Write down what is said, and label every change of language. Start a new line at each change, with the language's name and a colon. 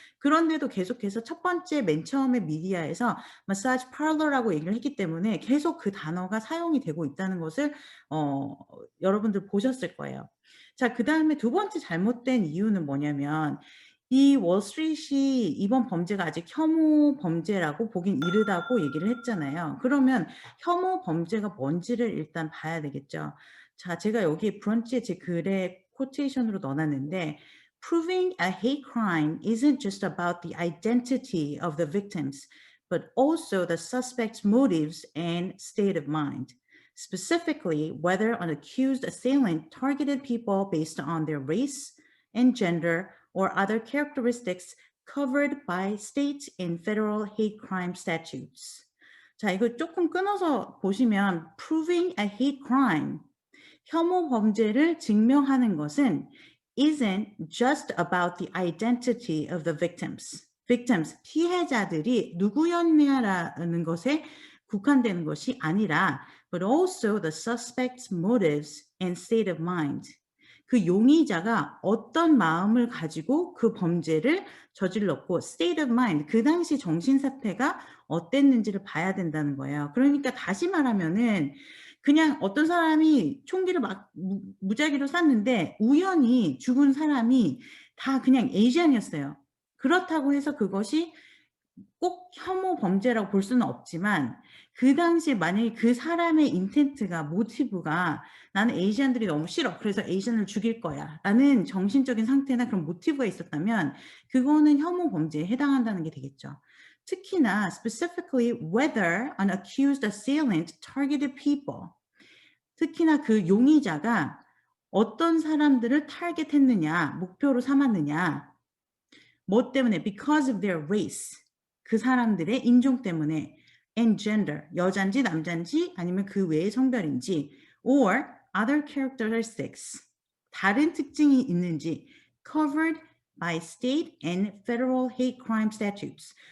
Korean: 그런데도 계속해서 첫 번째 맨 처음에 미디어에서 마사지 파러라고 얘기를 했기 때문에 계속 그 단어가 사용이 되고 있다는 것을 여러분들 보셨을 거예요. 자, 그다음에 두 번째 잘못된 이유는 뭐냐면 이 월스트리트이 이번 범죄가 아직 혐오 범죄라고 보긴 이르다고 얘기를 했잖아요. 그러면 혐오 범죄가 뭔지를 일단 봐야 되겠죠. 자, 제가 여기 브런치에 제 글에 코테이션으로 넣어놨는데
English: Proving a hate crime isn't just about the identity of the victims, but also the suspect's motives and state of mind. Specifically, whether an accused assailant targeted people based on their race and gender or other characteristics covered by state and federal hate crime statutes.
Korean: 자, 이거 조금 끊어서 보시면
English: proving a hate crime,
Korean: 혐오 범죄를 증명하는 것은
English: isn't just about the identity of the victims. victims,
Korean: 피해자들이 누구였냐라는 것에 국한되는 것이 아니라
English: but also the suspect's motives and state of mind.
Korean: 그 용의자가 어떤 마음을 가지고 그 범죄를 저질렀고
English: state of mind,
Korean: 그 당시 정신 상태가 어땠는지를 봐야 된다는 거예요. 그러니까 다시 말하면은 그냥 어떤 사람이 총기를 막 무작위로 쐈는데 우연히 죽은 사람이 다 그냥 에이시안이었어요. 그렇다고 해서 그것이 꼭 혐오 범죄라고 볼 수는 없지만 그 당시에 만약에 그 사람의 인텐트가 모티브가 나는 에이시안들이 너무 싫어. 그래서 에이시안을 죽일 거야. 라는 정신적인 상태나 그런 모티브가 있었다면 그거는 혐오 범죄에 해당한다는 게 되겠죠. 특히나
English: specifically whether an accused assailant targeted people.
Korean: 특히나 그 용의자가 어떤 사람들을 타겟했느냐, 목표로 삼았느냐, 뭐 때문에
English: because of their race,
Korean: 그 사람들의 인종 때문에 and gender, 여잔지 남잔지 아니면 그 외의 성별인지
English: or other characteristics,
Korean: 다른 특징이 있는지
English: covered by state and federal hate crime statutes.